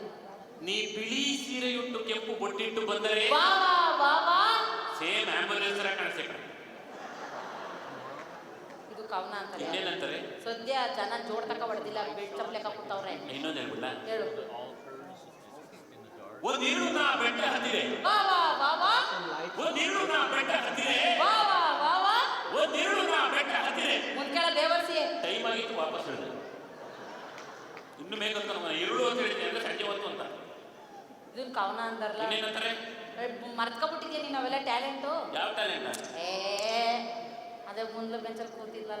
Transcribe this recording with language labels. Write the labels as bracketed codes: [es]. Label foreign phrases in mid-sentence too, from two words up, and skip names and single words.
[kn] ನೀ ಬಿಳಿ ಸೀರೆಯುಟ್ಟು ಕೆಂಪು ಬೊಟ್ಟಿಟ್ಟು ಬಂದರೆ ವಾ ವಾ ವಾ ವಾ ಸೇಮ್ ಆಂಬುಲೆನ್ಸ್ ಕಾಣಿಸ್ತಾರೆ. ಇದು ಕವನ ಅಂತಾರೆ. ಇನ್ನೇನಂತಾರೆ? ಸದ್ಯ ಜನ ಜೋಡ್ ತಕ ಹೊಡೆದಿಲ್ಲ, ಬೆಡ್ ಚಪ್ಲೆಕ ಕೂತವ್ರೆ. ಇನ್ನೊಂದು ಹೇಳ್ಬಿಡ. ಹೇಳು. ಒಂದಿರು ನಾ ಬೆಟ್ಟ ಹತ್ತಿದೆ, ವಾ ವಾ ವಾ ವಾ ಒಂದಿರು ನಾ ಬೆಟ್ಟ ಹತ್ತಿದೆ, ವಾ ವಾ ವಾ ವಾ ಒಂದಿರು ನಾ ಬೆಟ್ಟ ಹತ್ತಿದೆ. ಮುಂದ್ಕೆಳ ಬೇವರ್ಸಿ. ಟೈಮ್ ಆಗಿತ್ತು, ವಾಪಸ್ ಹೇಳಿದೆ. ಇನ್ನು ಬೇಕಂತ ಇರುಳು ಅಂತ ಹೇಳಿದೆ ಅಂದ್ರೆ ಸಂಜೆ ಹೊತ್ತು ಅಂತ. ಇದನ್ ಕವನ ಅಂತಾರಲ್ಲ. ಇನ್ನೇನಂತಾರೆ? ಮರ್ತ್ಕೊಬಿಟ್ಟಿದ್ಯಾ ನೀನು ಅವೆಲ್ಲ ಟ್ಯಾಲೆಂಟು. ಯಾವ ಟ್ಯಾಲೆಂಟ್? ಏ ಅದೇ ಮುಂದ್ಲ ಬೆಂಚಲ್ಲಿ ಕೂತಿದ್ಲಲ್ಲ,